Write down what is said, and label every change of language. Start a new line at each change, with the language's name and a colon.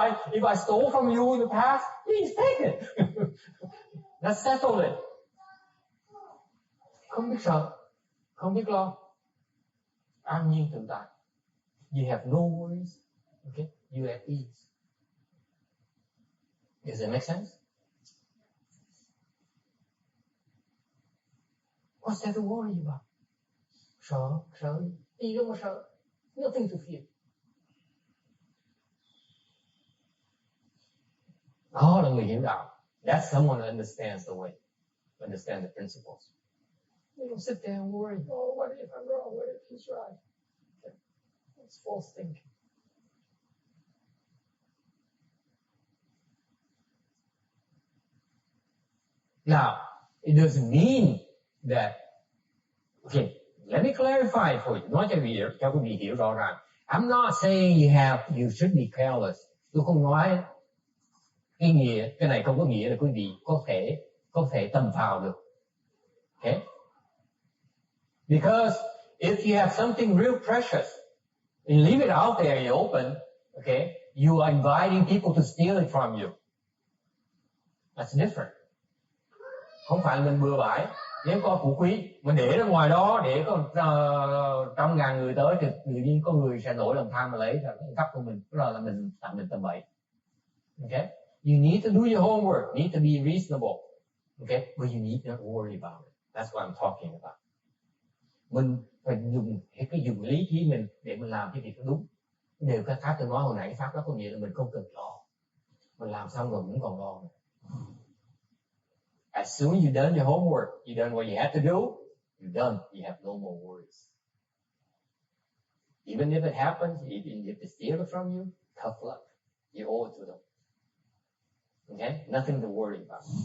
English: If I stole from you in the past, please take it. Let's settle it.
Vietnamese: Không biết sợ, không biết lo, an nhiên tự tại.
English: You have no worries, okay? You at ease. Does that make sense? What's there to worry about?
Vietnamese: Sợ, gì đâu mà sợ.
English: Nothing to fear.
Vietnamese: Đó là người hiểu đạo.
English: That's someone who understands the way, understands the principles. You don't sit there and worry, oh, what if I'm wrong? What if he's right? Okay. That's false thinking. Now, it doesn't mean that, okay, let me clarify for you.
Vietnamese: Nói cho quý vị hiểu rõ ràng.
English: I'm not saying you should be careless.
Vietnamese: Tôi không nói cái này không có nghĩa là quý vị có thể tầm phào được.
English: Okay? Because if you have something real precious and leave it out there in the open, okay, you are inviting people to steal it from you. That's different.
Vietnamese: Không phải mình bừa bãi. Nếu có phú quý, mình để ra ngoài đó để có 100.000 người tới thì tự nhiên có người sẽ nổi lòng tham mà lấy rồi cắp của mình, đó là mình tầm bậy.
English: Okay? You need to do your homework, you need to be reasonable. Okay? But you need not worry about it. That's what I'm talking about.
Vietnamese: Mình phải dùng lý trí mình để mình làm cái việc đúng. Điều cái khác tôi nói hồi nãy, cái pháp đó có nghĩa là mình không cần lo. Mình làm xong rồi cũng còn lo nữa.
English: As soon as you've done your homework, you've done what you had to do, you're done. You have no more worries. Even if it happens, even if they steal it from you, tough luck. You owe it to them. Okay? Nothing to worry about.